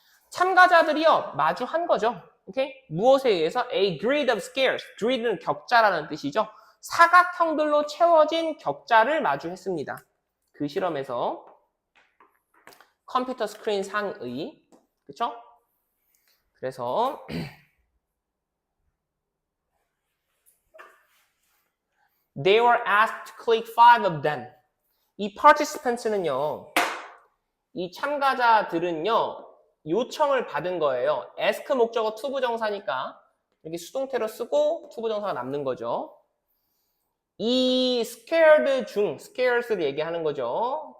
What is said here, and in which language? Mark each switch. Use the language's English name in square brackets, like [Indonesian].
[Korean] 참가자들이요 마주한 거죠. 오케이? 무엇에 의해서? [English] A grid of squares. [Korean] grid는 격자라는 뜻이죠. 사각형들로 채워진 격자를 마주했습니다. 그 실험에서 컴퓨터 스크린 상의, 그쵸? 그래서 [English] They were asked to click 5 of them. [Korean] 이 participants는요, 이 참가자들은요, 요청을 받은 거예요. ask 목적어 투부정사니까 이렇게 수동태로 쓰고 투부정사가 남는 거죠. 이 scared 중, scares를 얘기하는 거죠.